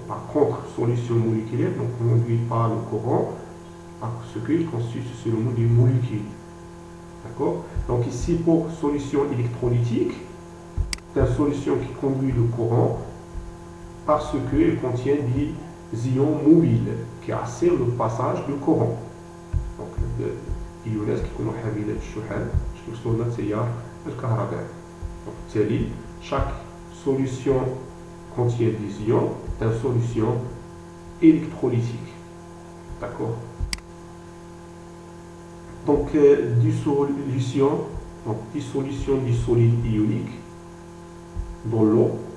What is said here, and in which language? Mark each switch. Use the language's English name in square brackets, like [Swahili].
[French] Par contre, solution moléculaire ne conduit pas le courant parce qu'il constitue seulement des molécules. D'accord? Donc ici, pour solution électrolytique, c'est une solution qui conduit le courant parce qu'elle contient des ions mobiles qui assurent le passage du courant. Donc, [Arabic] الإيونات كيكونوا حاملات الشحن كيوصلوا التيار الكهربائي. [French] Donc, [Arabic] بالتالي [French] chaque solution contient des ions, c'est une solution électrolytique. D'accord? Donc, dissolution du solide ionique dans l'eau.